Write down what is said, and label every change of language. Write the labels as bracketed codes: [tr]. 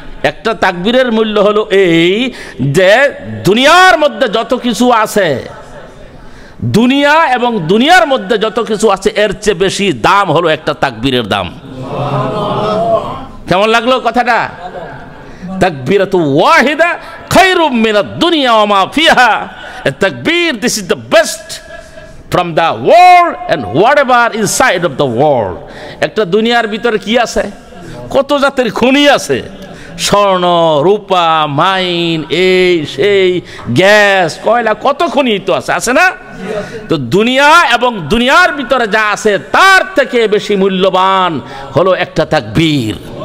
[bn] একটা তাকবীরের মূল্য হলো এই যে দুনিয়ার মধ্যে যত কিছু আছে, দুনিয়া এবং দুনিয়ার মধ্যে যত কিছু আছে এর চেয়ে বেশি দাম হলো একটা তাকবীরের দাম। কেমন লাগলো কথাটা? [ar] তাকবীরাতু ওয়াহিদা খায়রুম মিনাদ দুনিয়া ওয়া মা ফিহা। [en] তাকবীর, this is the best from the world and whatever inside of the world. [bn] একটা দুনিয়ার ভিতরে কি আছে? কত জাতের খনি আছে, স্বর্ণ রূপা মাইন এই সেই গ্যাস কয়লা, কত খনি তো আছে, আছে না? তো দুনিয়া এবং দুনিয়ার ভিতরে যা আছে তার থেকে বেশি মূল্যবান হলো একটা তাকবীর।